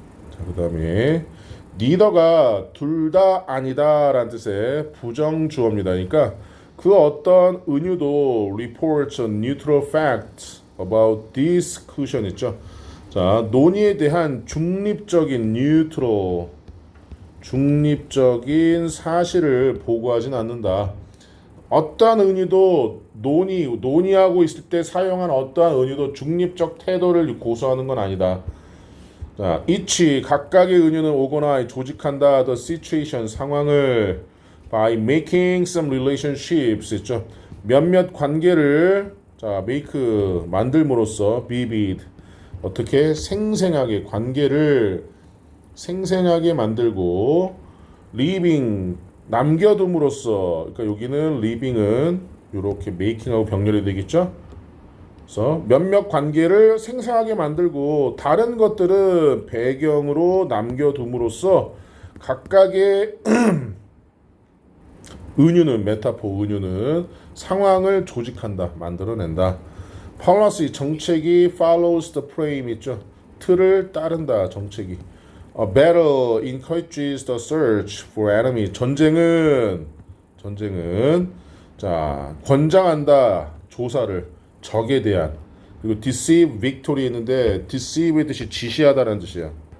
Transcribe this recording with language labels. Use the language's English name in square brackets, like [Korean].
[Korean] 자, 그 다음에 neither가 둘 다 아니다 라는 뜻의 부정주어입니다. 그러니까 그 어떤 은유도 [English] reports a neutral fact about discussion [Korean] 있죠. 자, 논의에 대한 중립적인 neutral 중립적인 사실을 보고하진 않는다. 어떠한 은유도 논의하고 있을 때 사용한 어떠한 은유도 중립적 태도를 고수하는 건 아니다. 자, each 각각의 은유는 오거나 조직한다 [English] the situation [Korean] 상황을 [English] by making some relationships [Korean] 있죠. 몇몇 관계를 자 make 만들므로써 vivid 어떻게 생생하게 관계를 생생하게 만들고 leaving 남겨둠으로써 그러니까 여기는 leaving은 이렇게 making하고 병렬이 되겠죠. 그래서 몇몇 관계를 생생하게 만들고 다른 것들은 배경으로 남겨둠으로써 각각의 은유는 메타포 은유는 상황을 조직한다 만들어낸다. [English] policy [Korean] 정책이 [English] follows the frame [Korean] 있죠. 틀을 따른다 정책이. [English] A battle encourages the search for enemy [Korean] 전쟁은 전쟁은 자 권장한다 조사를 적에 대한 그리고 [English] deceive victory [Korean] 했는데 deceive의 뜻이 지시하다라는 뜻이야.